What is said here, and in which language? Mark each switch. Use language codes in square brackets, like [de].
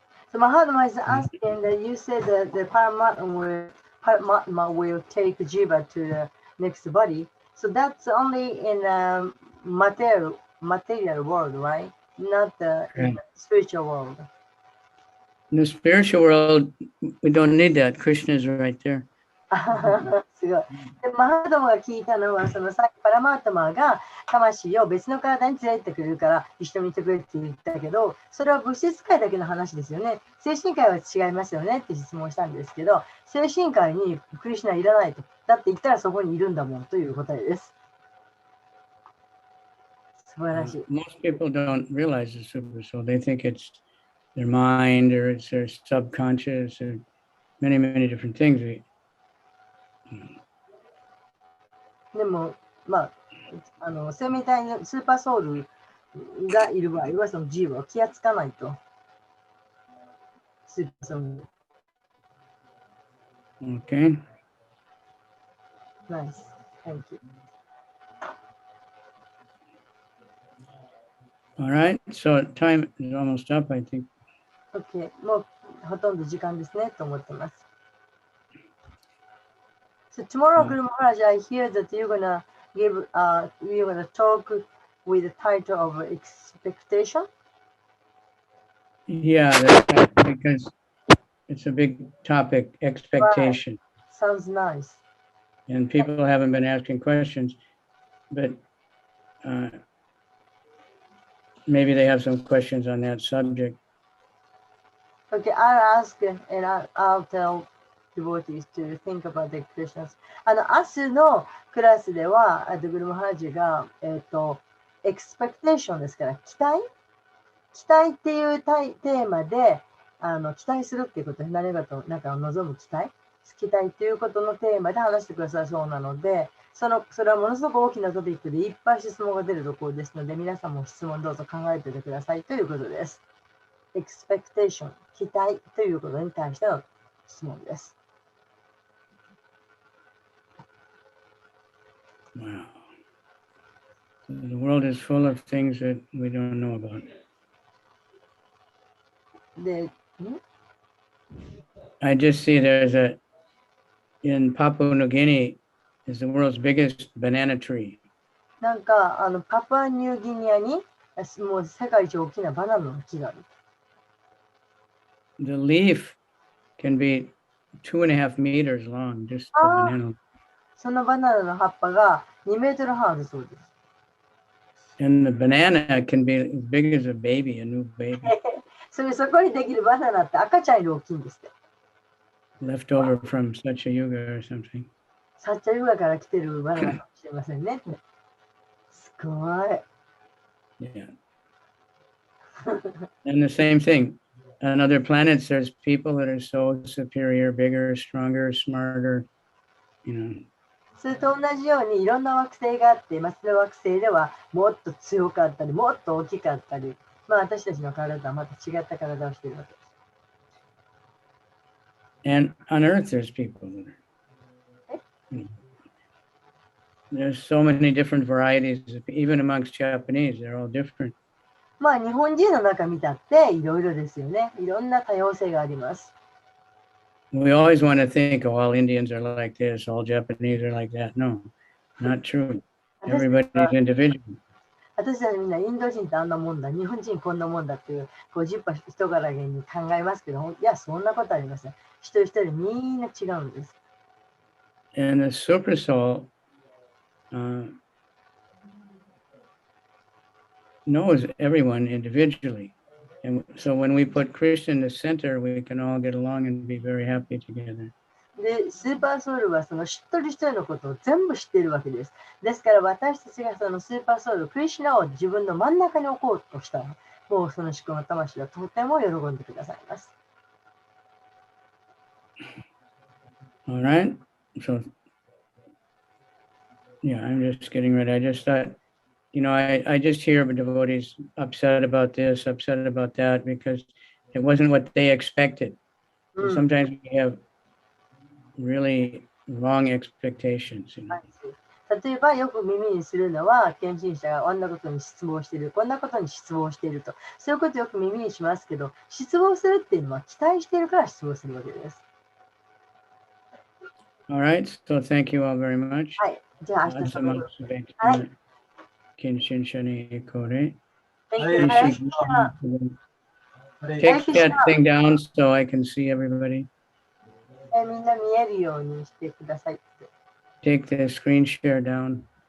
[en] So Mahatma is asking that you said that the Paramatma will take Jiva to the next body. So that's only in material world, right? Not in the spiritual world. In the spiritual world, we don't need that. Krishna is right there. [ja] すごい。で、マハトマが聞いたのは、そのさっきパラマートマが魂を別の体に連れてってくれるから一緒にいてくれって言ったけど、それは物質界だけの話ですよね。精神界は違いますよねって質問したんですけど、精神界にクリシュナいらないと。だって言ったらそこにいるんだもんという答えです。素晴らしい。 [en] Most people don't realize the super soul. They think it's their mind or it's their subconscious or many, many different things. [ja] でも、まあ、生命体のスーパーソウルがいる場合は、その G は気がつかないと。スーパーソウル。 [en] Okay. Nice. Thank you. All right. So time is almost up, I think. Okay. [ja] もうほとんど時間ですねと思ってます。 [en] So tomorrow, Guru Maharaj, I hear that you're gonna talk with the title of expectation. Yeah, that's because it's a big topic, expectation. Sounds nice. And people haven't been asking questions, but maybe they have some questions on that subject. Okay, I'll ask and I'll tell devotees to think about the questions. [ja] 明日のクラスでは、グルマハラジが、エクスペクテーションですから、期待っていうテーマで、期待するっていうこと、何かと、なんか望む期待っていうことのテーマで話してくださいそうなので、それはものすごく大きなトピックでいっぱい質問が出るところですので、皆さんも質問どうぞ考えておいてくださいということです。エクスペクテーション、期待ということに対しての質問です。 [en] Wow. The world is full of things that we don't know about. [ja] で、 [en] I just see in Papua New Guinea is the world's biggest banana tree. [ja] なんかパプアニューギニアにもう世界一大きなバナナの木がある。 [en] The leaf can be 2.5 meters long, just the banana. [ja] そのバナナの葉っぱが2メートル半あるそうです。 [en] And the banana can be as big as a baby, a new baby. [ja] そこにできるバナナって赤ちゃんより大きいんですって。 [en] Left over from Satya Yuga or something. [ja] サッチャユガから来てるバナナかもしれませんね。すごい。 [en] Yeah. And the same thing. On other planets, there's people that are so superior, bigger, stronger, smarter, you know. [ja] それと同じようにいろんな惑星があって、その惑星ではもっと強かったり、もっと大きかったり、私たちの体とはまた違った体をしているわけです。 [en] And on Earth, there's people that are. There's so many different varieties, even amongst Japanese, they're all different. [ja] 日本人の中見たっていろいろですよね。いろんな多様性があります。 [en] We always want to think, oh, all Indians are like this, all Japanese are like that. No, not true. Everybody's individual. [ja] 私たちみんなインド人ってあんなもんだ、日本人こんなもんだっていう50%人柄に考えますけど、いや、そんなことありません。一人一人みんな違うんです。 [en] And the super soul knows everyone individually. And so when we put Krishna in the center, we can all get along and be very happy together. [ja] で、スーパーソウルはその一人一人のことを全部知っているわけです。ですから私たちがそのスーパーソウル、クリシュナを自分の真ん中に置こうとしたら、もうその思考の魂はとても喜んでくださいます。 [en] All right. So, yeah, I'm just getting ready. I just thought, I just hear devotees upset about this, upset about that, because it wasn't what they expected. So sometimes we have really wrong expectations. [ja] 例えばよく耳にするのは、献身者があんなことに失望している、こんなことに失望していると、そういうことよく耳にしますけど、失望するっていうのは期待しているから失望するわけです。 [en] All right, so thank you all very much. [ja] はい、じゃあ明日のはい。 Kenshin Shani Kore. [en] Take that thing down so I can see everybody. [ja] みんな見えるようにしてください。 [en] Take the screen share down.